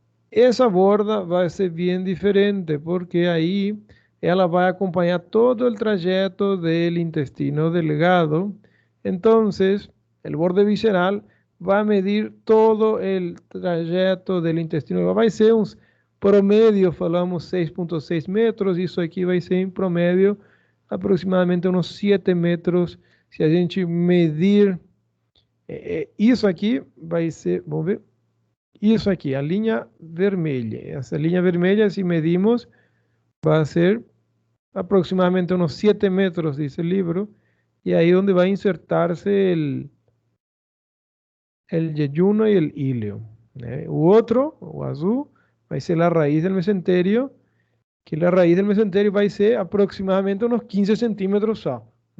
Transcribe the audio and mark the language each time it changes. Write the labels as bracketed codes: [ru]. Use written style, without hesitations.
[es] Esa borda va a ser bien diferente porque ahí ela va a acompañar todo el trayecto del intestino delgado. Entonces, el borde visceral va a medir todo el trayecto del intestino. Va a ser un promedio, falamos 6,6 metros. [pt] Isso aqui vai ser em promedio aproximadamente [es] unos 7 metros. [pt] Se a gente medir, isso aqui vai ser, vamos ver. Isso aqui, a linha vermelha. Essa linha vermelha, [es] se medimos, va a ser aproximadamente unos 7 metros, dice el libro, y ahí donde va a insertarse el yeyuno y el ileo. U otro, o azul, va a ser la raíz del mesenterio, que la raíz del mesenterio va a ser aproximadamente unos 15 centímetros só.